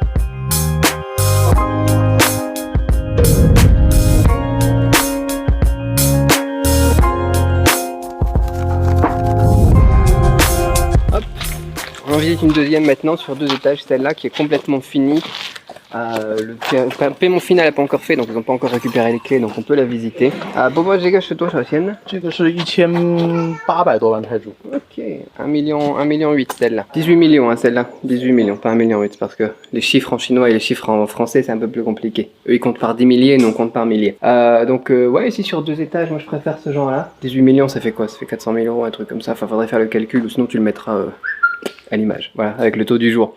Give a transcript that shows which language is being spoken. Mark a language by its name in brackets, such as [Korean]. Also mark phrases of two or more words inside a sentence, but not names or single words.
[French] On en visite une deuxième maintenant sur 2 étages, celle-là qui est complètement finie. Le paiement final n'est pas encore fait, donc ils n'ont pas encore récupéré les clés, donc on peut la visiter. Bon, moi, j'ai gâché toi, Chartienne. [Chinese] 这个是1800多万泰铢。 [French] Ok, 1 million 8 celle-là. 18 millions hein, celle-là. 18 millions, pas 1 million 8, parce que les chiffres en chinois et les chiffres en français c'est un peu plus compliqué. Eux ils comptent par 10 milliers, nous on compte par milliers. Donc ouais, ici sur 2 étages, moi je préfère ce genre-là. 18 millions ça fait quoi? Ça fait 400 000 euros, un truc comme ça. Enfin, faudrait faire le calcul ou sinon tu le mettras à l'image, voilà, avec le taux du jour.